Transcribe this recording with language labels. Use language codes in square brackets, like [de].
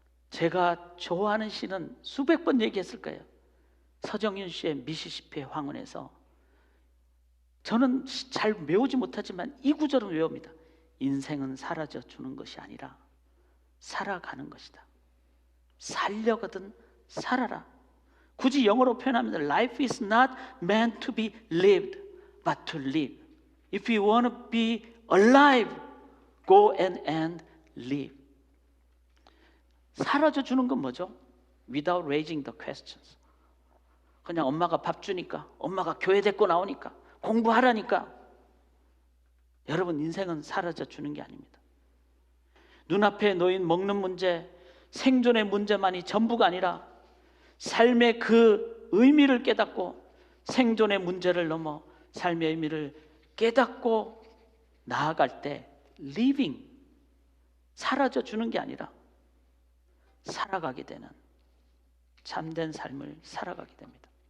[ko] 제가 좋아하는 시는 수백 번 얘기했을 거예요. 서정윤 씨의 미시시피 황혼에서 저는 잘 외우지 못하지만 이 구절은 외웁니다. 인생은 사라져 주는 것이 아니라 살아가는 것이다. 살려거든 살아라. 굳이 영어로 표현하면 [en] Life is not meant to be lived but to live. If you want to be alive, go and live. [ko] 사라져 주는 건 뭐죠? [en] Without raising the questions. [ko] 그냥 엄마가 밥 주니까, 엄마가 교회 데리고 나오니까, 공부하라니까. 여러분, 인생은 사라져 주는 게 아닙니다. 눈앞에 놓인 먹는 문제, 생존의 문제만이 전부가 아니라 삶의 그 의미를 깨닫고 생존의 문제를 넘어 삶의 의미를 깨닫고 나아갈 때 living, 사라져 주는 게 아니라 살아가게 되는 참된 삶을 살아가게 됩니다.